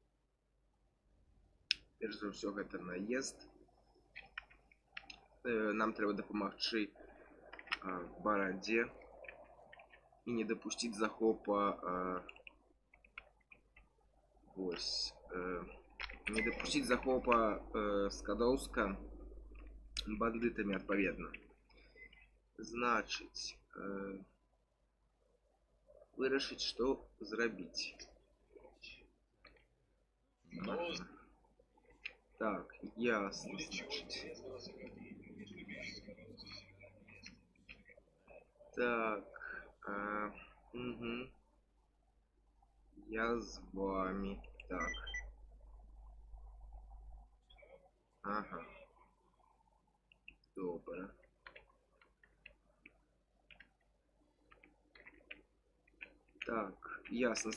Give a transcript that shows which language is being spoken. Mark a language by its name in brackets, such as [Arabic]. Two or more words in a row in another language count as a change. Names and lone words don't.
[Belarusian] Нам трэба дапамагчы барадзе і не дапусціць захопа не дапусціць захопа Скадоўска бандытамі адпаведна. Значыць, вырашыць, што зрабіць. Так, ясно, значыць. [Ukrainian] Так, я з вами. Так. Ага. Добре. Так, ясно.